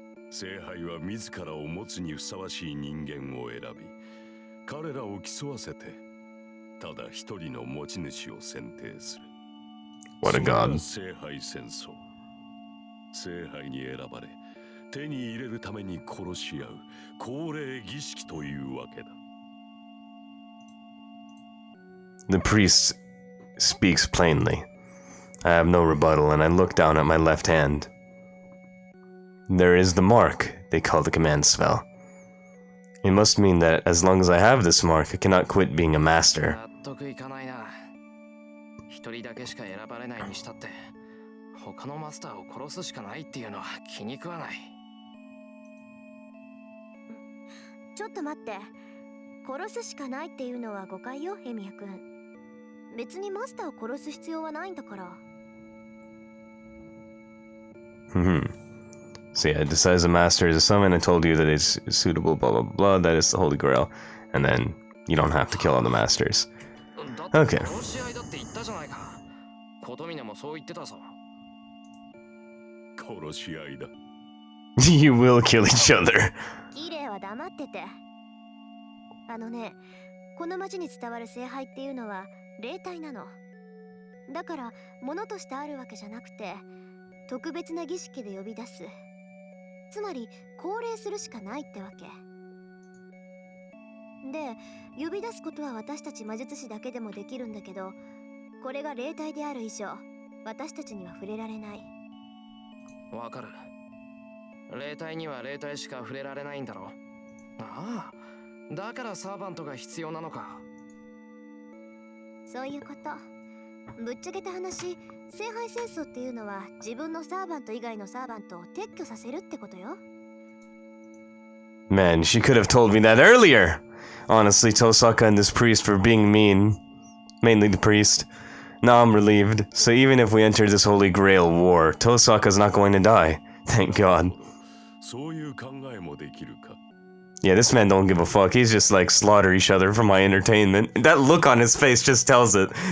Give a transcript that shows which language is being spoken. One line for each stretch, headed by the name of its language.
Japanese: 聖杯は自らを持つにふさわしい人間を選び、彼らを競わせて、ただ一人の持ち主を選定する。
English: What a god.
Japanese: 聖杯戦争。聖杯に選ばれ、手に入れるために殺し合う恒例儀式というわけだ。
English: The priest speaks plainly. I have no rebuttal, and I look down at my left hand. There is the mark they call the command spell. It must mean that as long as I have this mark, I cannot quit being a master.
Japanese: 納得いかないな。一人だけしか選ばれないにしたって、他のマスターを殺すしかないっていうのは気に食わない。ちょっと待って。殺すしかないっていうのは誤解よ、ヘミヤ君。別にマスターを殺す必要はないんだから。
English: So yeah, it decides the master is a summon. I told you that it's suitable, blah blah blah. That is the holy grail, and then you don't have to kill all the masters. Okay.
Japanese: 殺し合いだって言ったじゃないか。コトミネもそう言ってたぞ。殺し合いだ。
English: You will kill each other.
Japanese: キレイは黙ってて。この町に伝わる聖杯っていうのは霊体なの。だから物としてあるわけじゃなくて、特別な儀式で呼び出す。つまり降霊するしかないってわけ。で、呼び出すことは私たち魔術師だけでもできるんだけど、これが霊体である以上、私たちには触れられない。わかる。霊体には霊体しか触れられないんだろ。ああ、だからサーバントが必要なのか。そういうこと。ぶっちゃけた話、聖杯戦争っていうのは自分のサーバント以外のサーバントを撤去させるってことよ。
English: Man, she could have told me that earlier. Honestly, Tosaka and this priest were being mean. Mainly the priest. Now I'm relieved. So even if we enter this Holy Grail war, Tosaka's not going to die. Thank God.
Japanese: そういう考えもできるか。
English: Yeah, this man don't give a fuck. He's just like slaughter each other for my entertainment. That look on his face just tells it.